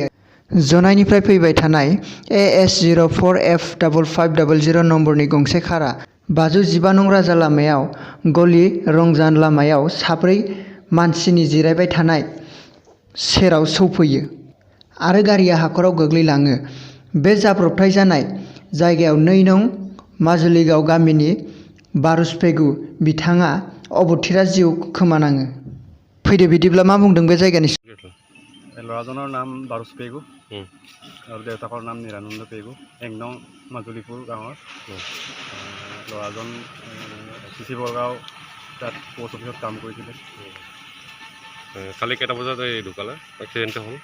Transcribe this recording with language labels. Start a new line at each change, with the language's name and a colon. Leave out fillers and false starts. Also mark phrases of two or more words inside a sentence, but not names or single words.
Bodo: जनाइनिफ्राय फैबाय थानाय AS04F5500 नम्बरनि गंसे कारा 515 नं राजा लामायाव गली रंजान लामायाव साब्रै मानसिनि जिरायबाय थानाय सेराव सौफैयो आरो गारिया हाखराव गोग्लैलाङो। बे जाब्रबथाय जानाय जायगायाव 2 नं माजुलिगाव गामिनि बारुस पेगु बिथाङा अबथिरा जिउ खोमानाङो। फैदो बिदिब्ला मा बुंदों बे जायगानि
Assamese: ল'ৰাজনৰ নাম বাৰুচ পেগু আৰু দেউতাকৰ নাম নিৰানন্দ পেগু। 1 নং মাজুলীপুৰ গাঁৱৰ। ল'ৰাজন চিচি বৰগাঁও তাত
English: post officeত
Assamese: কাম কৰিছিলে। কালি কেইটা বজাত এই ঢুকালে এক্সিডেণ্টটো হ'ল?